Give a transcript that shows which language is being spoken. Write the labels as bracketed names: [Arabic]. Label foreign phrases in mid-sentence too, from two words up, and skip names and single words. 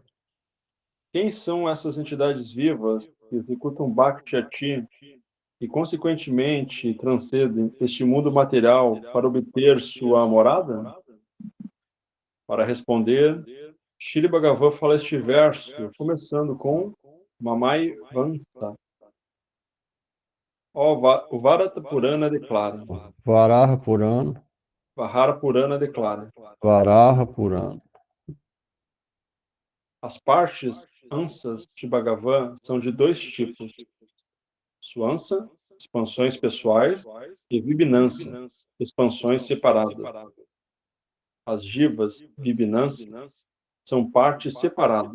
[Portuguese] Quem são essas entidades vivas que executam Bhakti a ti e, consequentemente, transcendem este mundo material para obter sua morada? Para responder, Shri Bhagavan fala este verso, começando com Mamai Vansa. O Varata Purana declara. Varaha Purana. Vahara Purana declara. Varaha Purana. As partes ansas de Bhagavan são de 2 tipos. Swansa, expansões pessoais, e Vibhinansa, expansões separadas. As jivas Vibhinansa são partes separadas.